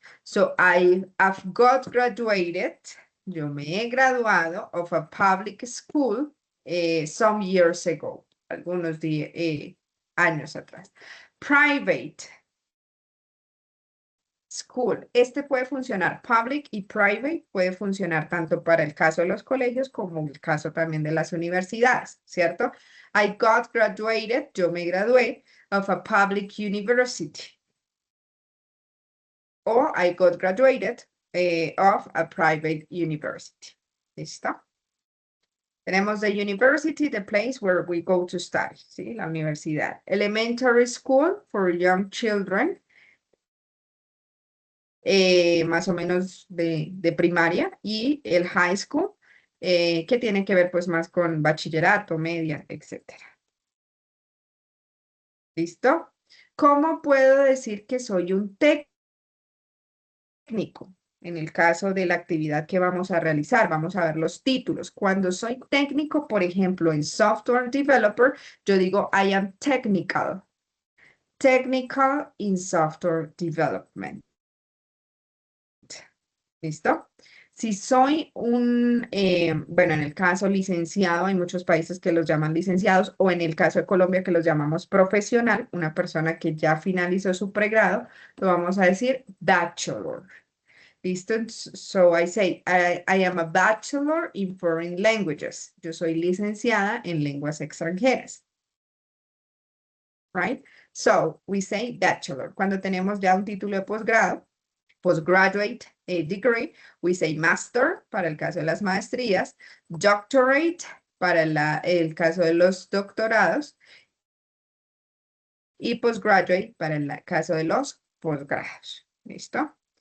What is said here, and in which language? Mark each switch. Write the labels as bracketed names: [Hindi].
[English] So I've got graduated, [Spanish] yo me he graduado [English] of a public school some years ago, [Spanish] algunos años atrás. [English] Private school. [Spanish] Este puede funcionar public y private, puede funcionar tanto para el caso de los colegios como el caso también de las universidades, ¿cierto? [English] I got graduated, [Spanish] yo me gradué [English] of a public university. O I got graduated of a private university. [Spanish] ¿Listo? Tenemos [English] the university, the place where we go to study, [Spanish] ¿sí? La universidad. [English] Elementary school for young children, [Spanish] más o menos de primaria, y el high school, que tiene que ver pues más con bachillerato, media, etcétera. ¿Listo? ¿Cómo puedo decir que soy un técnico? En el caso de la actividad que vamos a realizar, vamos a ver los títulos. Cuando soy técnico, por ejemplo, en software developer, yo digo [English] I am technical. Technical in software development. [Spanish] ¿Listo? Si soy bueno, en el caso licenciado, hay muchos países que los llaman licenciados, o en el caso de Colombia que los llamamos profesional, una persona que ya finalizó su pregrado, lo vamos a decir bachelor. ¿Listo? [English] So I say, I am a bachelor in foreign languages. [Spanish] Yo soy licenciada en lenguas extranjeras. [English] Right? So we say bachelor. [Spanish] Cuando tenemos ya un título de posgrado, postgraduate degree, [English] we say master [Spanish] para el caso de las maestrías, doctorate para el caso de los doctorados y postgraduate para el caso de los posgrados. ¿Listo?